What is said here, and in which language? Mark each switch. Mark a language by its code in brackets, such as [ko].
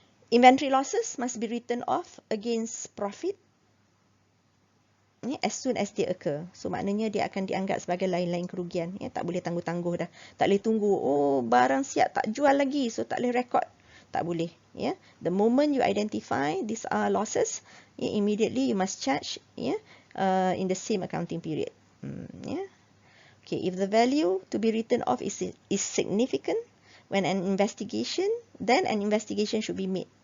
[en] Inventory losses must be written off against profit as soon as they occur. [ms] So maknanya dia akan dianggap sebagai lain-lain kerugian. Ya, tak boleh tangguh-tangguh dah. Tak boleh tunggu, oh barang siap tak jual lagi, so tak boleh rekod. Tak boleh. Ya. [en] The moment you identify these are losses, immediately you must charge in the same accounting period. Yeah. Okay, if the value to be written off is significant, when an investigation, then an investigation should be made.